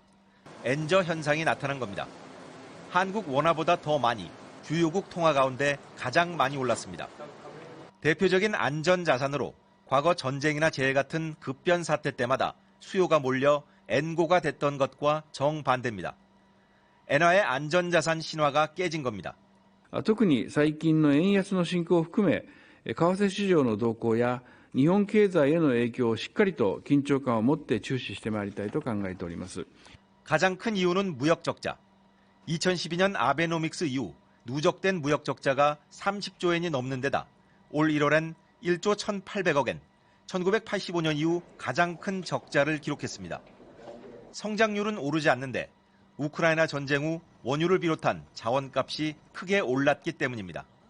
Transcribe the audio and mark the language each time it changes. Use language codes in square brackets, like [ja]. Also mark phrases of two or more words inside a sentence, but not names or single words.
[ko] 엔저 현상이 나타난 겁니다. 한국 원화보다 더 많이 주요국 통화 가운데 가장 많이 올랐습니다. 대표적인 안전자산으로 과거 전쟁이나 재해 같은 급변 사태 때마다 수요가 몰려 엔고가 됐던 것과 정반대입니다. 엔화의 안전자산 신화가 깨진 겁니다. [ja] 特に最近の円安の進行を含め、為替市場の動向や日本経済への影響をしっかりと緊張感を持って注視してまいりたいと考えております。 [ko] 가장 큰 이유는 무역 적자. 2012년 아베노믹스 이후 누적된 무역 적자가 30조 엔이 넘는 데다 올 1월엔 1조 1,800억 엔, 1985년 이후 가장 큰 적자를 기록했습니다. 성장률은 오르지 않는데 우크라이나 전쟁 후 원유를 비롯한 자원값이 크게 올랐기 때문입니다.